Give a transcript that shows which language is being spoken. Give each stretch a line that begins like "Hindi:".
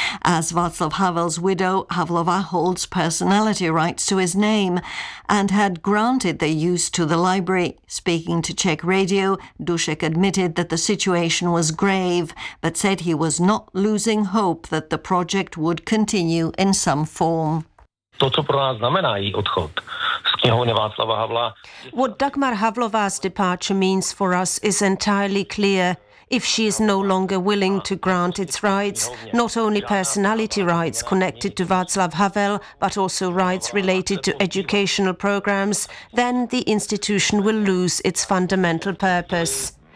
English: As Václav Havel's widow, Havlova holds personality rights to his name and had granted the use to the library. Speaking to Czech radio, Dušek admitted that the situation was grave, but said he was not losing hope that the project would continue in some form.
Czech: To, co pro nás znamená její odchod z knihovny Václava Havla.
English: What Dagmar Havlova's departure means for us is entirely clear. If she is no longer willing to grant its rights, not only personality rights connected to Václav Havel, but also rights related to educational programs, then the institution will lose its fundamental purpose.